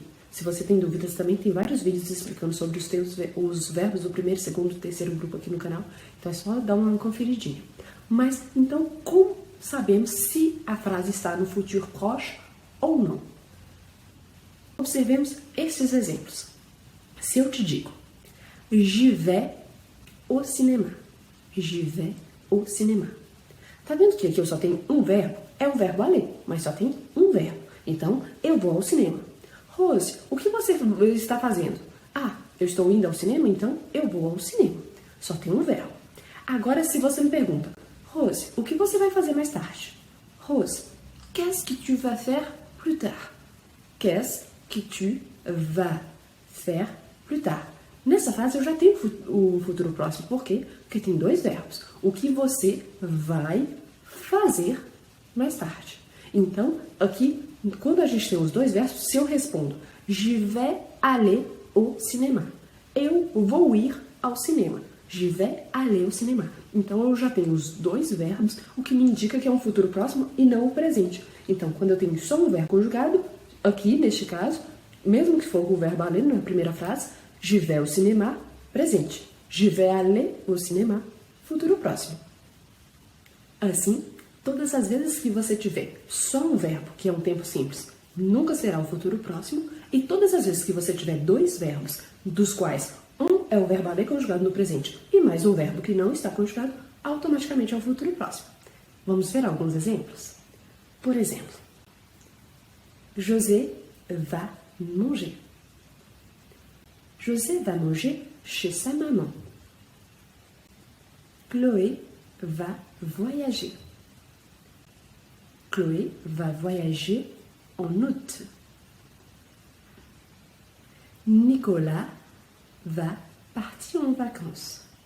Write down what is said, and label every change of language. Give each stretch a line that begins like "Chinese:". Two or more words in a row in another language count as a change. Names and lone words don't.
Portuguese: Se você tem dúvidas, também tem vários vídeos explicando sobre os verbos do primeiro, segundo e terceiro grupo aqui no canal. Então é só dar uma conferidinha. Mas, então, como sabemos se a frase está no
French: futur proche
Portuguese: ou não? Observemos esses exemplos. Se eu te digo,
French: je vais au cinéma. Je vais au cinéma.
Portuguese: Tá vendo que aqui eu só tenho um verbo? É o verbo aller, mas só tem um verbo. Então, eu vou ao cinema. Rose, o que você está fazendo? Ah, eu estou indo ao cinema, então eu vou ao cinema. Só tem um verbo. Agora, se você me pergunta, Rose, o que você vai fazer mais tarde?
French: Rose, qu'est-ce que tu vas faire plus tard? Qu'est-ce que tu vas faire plus tard?
Portuguese: Nessa frase eu já tenho o futuro próximo. Por quê? Porque tem dois verbos. O que você vai fazer mais tarde. Então, aqui, quando a gente tem os dois verbos, se eu respondo
French: je vais aller au cinéma.
Portuguese: Eu vou ir ao cinema.
French: Je vais aller au cinéma.
Portuguese: Então, eu já tenho os dois verbos, o que me indica que é um futuro próximo e não o presente. Então, quando eu tenho só um verbo conjugado, aqui, neste caso, mesmo que for o verbo aller na primeira frase,
French: je vais au cinéma, presente. Je vais aller au cinéma,
Portuguese: futuro próximo. Assim, todas as vezes que você tiver só um verbo, que é um tempo simples, nunca será o futuro próximo, e todas as vezes que você tiver dois verbos, dos quais um é o verbo aller conjugado no presente e mais um verbo que não está conjugado, automaticamente é o futuro próximo. Vamos ver alguns exemplos? Por exemplo,
French: José va manger. José va manger chez sa maman. Chloé va voyager. Chloé va voyager en août. Nicolas va partir en vacances.